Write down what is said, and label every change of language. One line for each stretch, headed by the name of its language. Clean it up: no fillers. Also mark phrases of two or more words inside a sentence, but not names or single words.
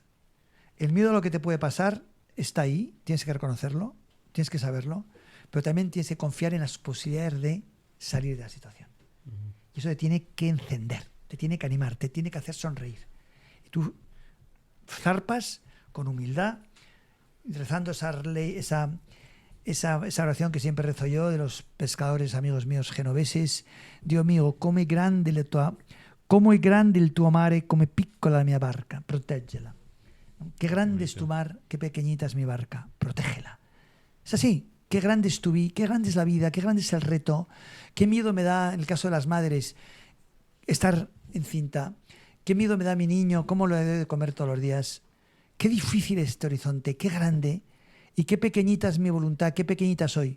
Spanish: El miedo a lo que te puede pasar está ahí, tienes que reconocerlo, tienes que saberlo, pero también tienes que confiar en las posibilidades de salir de la situación. Y eso te tiene que encender, te tiene que animar, te tiene que hacer sonreír. Y tú zarpas con humildad, rezando esa oración que siempre rezo yo de los pescadores amigos míos genoveses.
Italian: Dio mio, come grande il tuo mare, come piccola la mia barca, protéggela.
Spanish: Qué grande es tu mar, qué pequeñita es mi barca, protégela. Es así, qué grande es tu vida, qué grande es la vida, qué grande es el reto, qué miedo me da, en el caso de las madres, estar encinta, qué miedo me da mi niño, cómo lo debe de comer todos los días, qué difícil es este horizonte, qué grande y qué pequeñita es mi voluntad, qué pequeñita soy.